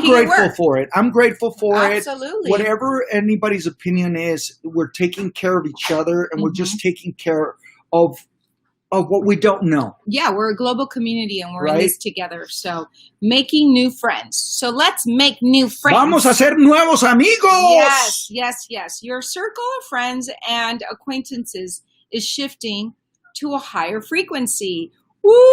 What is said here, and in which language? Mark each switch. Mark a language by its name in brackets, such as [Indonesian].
[English] grateful for it. I'm grateful for Absolutely. it. Whatever anybody's opinion is, we're taking care of each other, and we're just taking care of what we don't know. Yeah, we're a global community, and we're in this together. So making new friends. So let's make new friends. [Spanish] Vamos a ser nuevos amigos. [English] Yes. Your circle of friends and acquaintances is shifting to a higher frequency. Woo!